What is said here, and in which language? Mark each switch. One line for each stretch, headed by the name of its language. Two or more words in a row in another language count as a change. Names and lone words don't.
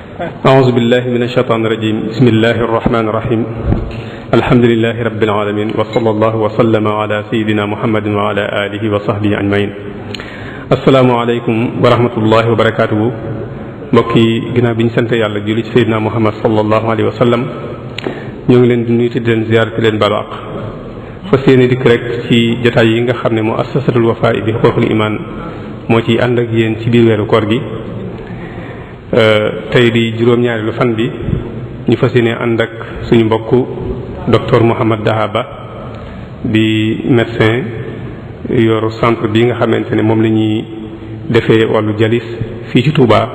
Arabic: أعوذ بالله من الشيطان الرجيم بسم الله الرحمن الرحيم الحمد لله رب العالمين وصلى الله وسلم على سيدنا محمد وعلى آله وصحبه أجمعين السلام عليكم ورحمة الله وبركاته
Wolof: mbokk yi ginnaaw bi ñu sant yàlla julli ci Seydina Muhammad
Arabic: صلى الله عليه وسلم
Wolof: ñoo ngi leen di nuyu te di leen ziyaar te leen balu àq fas yéene dikk rek ci jotaay yi nga xam ne moo assasatul Wafa bi xuquuqul iman moo ci ànd ak yéen ci biir weeru koor gi tey di juróom-ñaareelu fan bi ñu fas yéene ànd ak suñu mbokku docteur Mouhamed Dahaba di médecin yor centre bi nga xamante ne moom la ñuy defee wàllu jalis fii ci Touba.